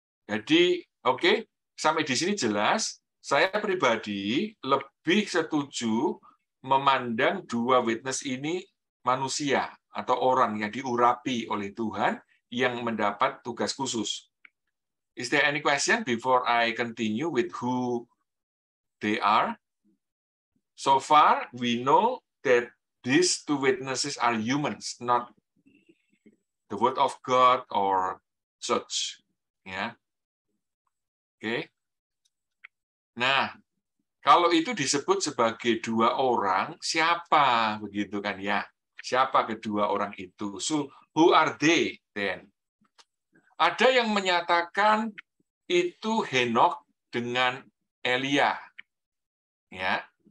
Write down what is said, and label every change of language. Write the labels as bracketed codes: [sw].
[id] Jadi, oke, sampai di sini jelas. Saya pribadi lebih setuju memandang dua witness ini manusia atau orang yang diurapi oleh Tuhan yang mendapat tugas khusus. [en] Is there any question before I continue with who they are? So far, we know that these two witnesses are humans, not the word of God or church. [id] Ya, oke. Nah, kalau itu disebut sebagai dua orang, siapa begitu kan ya? Siapa kedua orang itu? [en] So, who are they then? [id] Ada yang menyatakan itu Henokh dengan Elia. Ya.